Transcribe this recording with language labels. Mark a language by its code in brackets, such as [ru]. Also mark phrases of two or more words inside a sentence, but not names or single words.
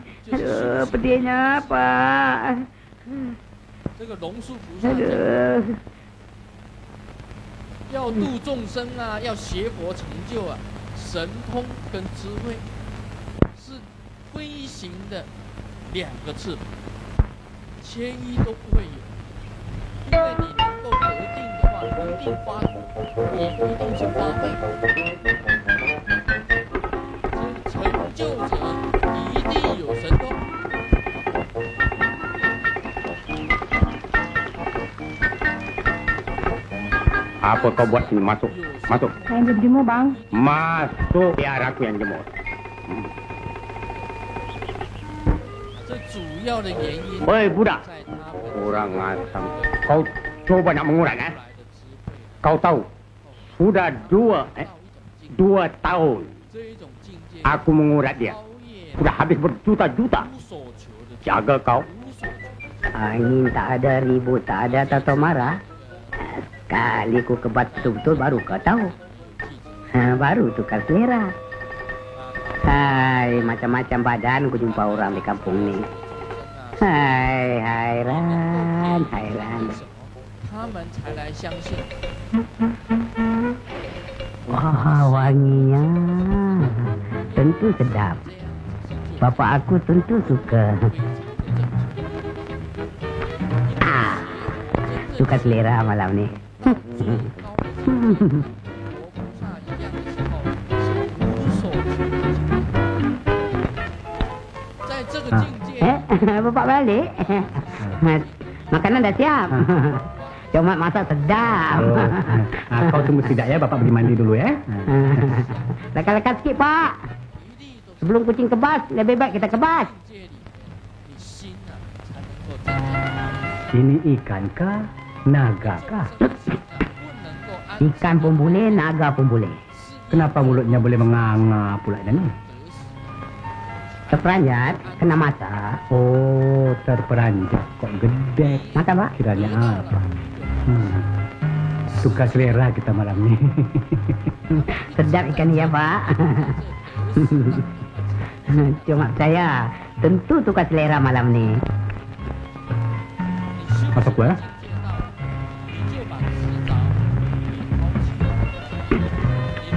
[ms] Aduh, pedihnya Pak. [zh] 这个龙树菩萨 [ms] Aduh. [zh] 要度众生啊，要学佛成就啊，神通跟智慧是飞行的两个翅膀，缺一都不会有。因为你能够得定的话，一定发光，也一定是发挥。成就者一定有神通。 [ms] Apa kau buat sini? Masuk. Masuk. Saya berjemur, bang. Masuk. Biar aku yang jemur. [zh] 这主要的原因 [ms] Hei, budak. [zh] 在他们 [ms] Kurang asam. Kau coba nak mengurat, [zh] 来的智慧， [ms] Kau tahu, sudah [zh] 到一种境界， [ms] 2 tahun [zh] 这一种境界 [ms] aku mengurat dia. [zh] 超越 [ms] Sudah habis berjuta-juta. [zh] 无所求的境界， [ms] Jaga kau. [zh] 无所求。 [ms] Angin tak ada, ribut tak ada, tato marah. Sekali ku kebat betul-betul baru kau tahu. Baru tukar selera. Hai, macam-macam badan ku jumpa orang di kampung ni. Hai, hairan, hairan. [zh] 他们才来相信。 [ms] Wah, wanginya. Tentu sedap. Bapak aku tentu suka. Suka selera malam ni. [zh] 佛菩萨一样的时候，是无所求的境界。在这个境界， [ms] Bapak balik. Makanan dah siap. Cuma masak sedap. Kau tunggu sekejap ya, Bapak pergi mandi dulu ya. Lekat-lekat sikit, Pak. Sebelum kucing kebas, lebih baik kita kebas. [zh] 境界里面，你心啊才能够真正 [ms] Ini ikan kah? Naga kah? [zh] 不能够安 [ms] Ikan pun boleh, naga pun boleh. Kenapa mulutnya boleh menganga pula dan ni? [zh] 得死。 [ms] Terperanjat, kena masak. Oh, terperanjat. Kok gede? Makan, Pak. Kiranya apa? Suka selera kita malam ni. Sedap ikan ya, Pak. Cuma saya tentu suka selera malam ni. Masuk gua. [zh] 你就把迟早给抛弃。